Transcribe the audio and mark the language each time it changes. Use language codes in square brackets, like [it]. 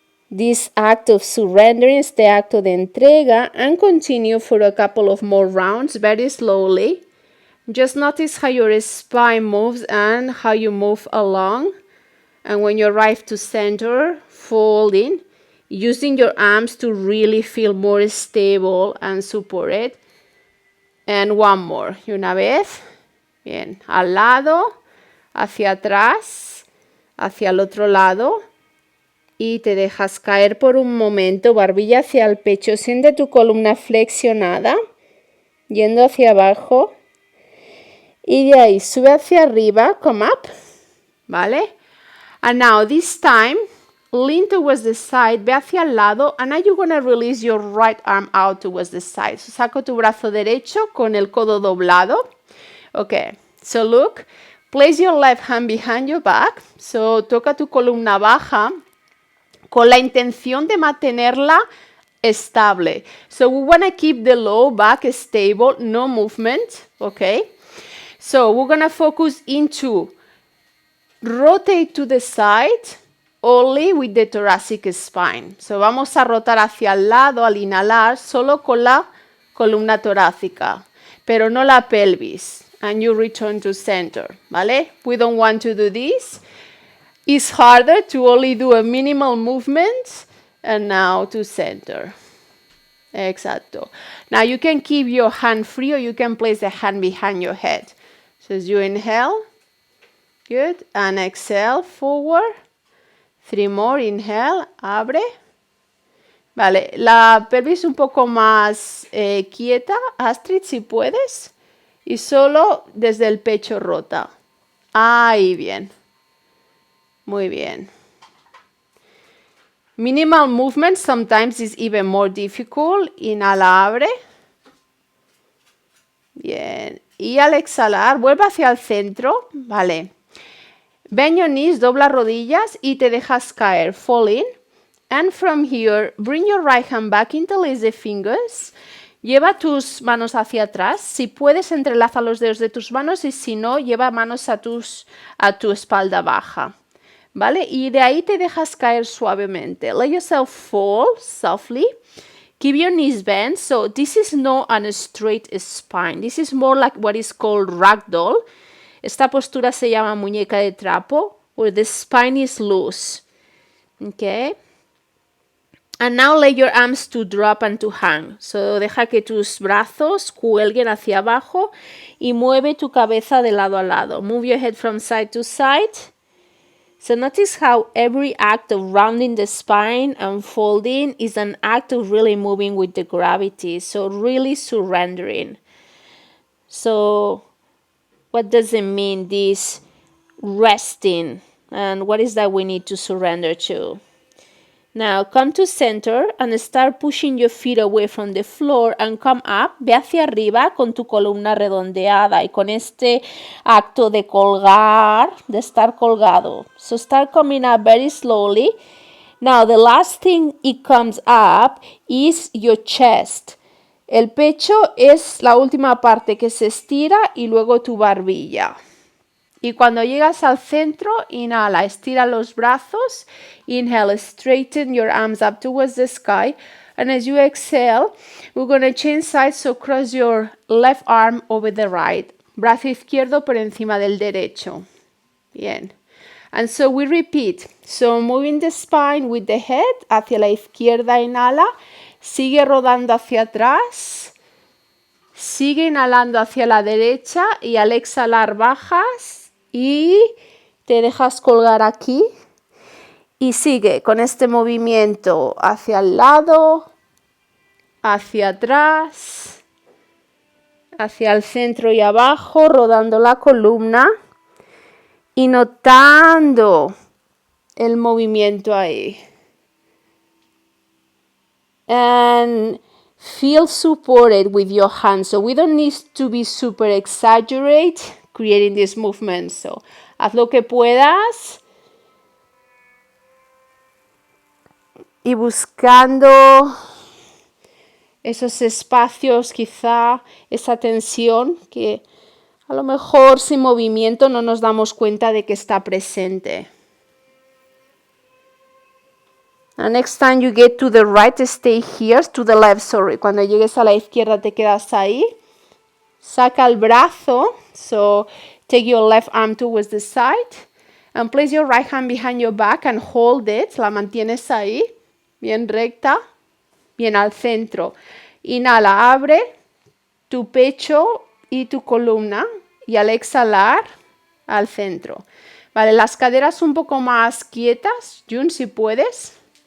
[en] This act of surrendering, [es] este acto de entrega, [en] and continue for a couple of more rounds, very slowly. Just notice how your spine moves and how you move along. And when you arrive to center, folding, using your arms to really feel more stable and supported. And one more, [es] y una vez, bien, al lado, hacia atrás, hacia el otro lado, y te dejas caer por un momento, barbilla hacia el pecho, siente tu columna flexionada, yendo hacia abajo, y de ahí sube hacia arriba, [en] come up, [es] ¿vale? [en] And now this time, lean towards the side, [es] ve hacia el lado, [en] and now you're going to release your right arm out towards the side. [es] So saco tu brazo derecho con el codo doblado. [en] Okay, so look, place your left hand behind your back. [es] So toca tu columna baja con la intención de mantenerla estable. [en] So we want to keep the low back stable, no movement, okay? So we're going to focus into rotate to the side only with the thoracic spine. [es] So vamos a rotar hacia el lado al inhalar solo con la columna torácica, pero no la pelvis. [en] And you return to center, ¿vale? We don't want to do this. It's harder to only do a minimal movement. And now to center. Exacto. Now you can keep your hand free or you can place the hand behind your head. So as you inhale, good, and exhale, forward. 3 more, inhale, abre. [es] Vale, la pelvis un poco más quieta, Astrid, si puedes. Y solo desde el pecho rota. Ahí, bien. Muy bien. [en] Minimal movement sometimes is even more difficult. [es] Inhala, abre. Bien. Y al exhalar, vuelve hacia el centro. Vale. [en] Bend your knees, [es] dobla rodillas y te dejas caer. [en] Fall in. And from here, bring your right hand back, interlace the fingers. [es] Lleva tus manos hacia atrás. Si puedes, entrelaza los dedos de tus manos y si no, lleva manos a tu espalda baja. ¿Vale? Y de ahí te dejas caer suavemente. [en] Let yourself fall softly. Keep your knees bent. So this is not a straight spine. This is more like what is called ragdoll. [es] Esta postura se llama muñeca de trapo, [en] where the spine is loose. Okay? And now let your arms to drop and to hang. [es] So deja que tus brazos cuelguen hacia abajo y mueve tu cabeza de lado a lado. [en] Move your head from side to side. So notice how every act of rounding the spine and folding is an act of really moving with the gravity. So really surrendering. So what does it mean, this resting? And what is that we need to surrender to? Now come to center and start pushing your feet away from the floor and come up. [es] Ve hacia arriba con tu columna redondeada y con este acto de colgar, de estar colgado. [en] So start coming up very slowly. Now the last thing it comes up is your chest. [es] El pecho es la última parte que se estira y luego tu barbilla. Y cuando llegas al centro, inhala, estira los brazos. [en] Inhale, straighten your arms up towards the sky. And as you exhale, we're going to change sides, so cross your left arm over the right. [es] Brazo izquierdo por encima del derecho. Bien. [en] And so we repeat. So moving the spine with the head, [es] hacia la izquierda, inhala. Sigue rodando hacia atrás. Sigue inhalando hacia la derecha y al exhalar bajas. Y te dejas colgar aquí y sigue con este movimiento hacia el lado, hacia atrás, hacia el centro y abajo, rodando la columna y notando el movimiento ahí. [en] And feel supported with your hands. So we don't need to be super exaggerate creating this movement. [es] So haz lo que puedas y buscando esos espacios, quizá esa tensión que a lo mejor sin movimiento no nos damos cuenta de que está presente. [en] And next time you get to the right, stay here, to the left, sorry. [es] Cuando llegues a la izquierda te quedas ahí. Saca el brazo, [en] so take your left arm towards the side and place your right hand behind your back and hold it. [es] La mantienes ahí, bien recta, bien al centro. Inhala, abre tu pecho y tu columna y al exhalar al centro. Vale, las caderas un poco más quietas, Jun, si puedes.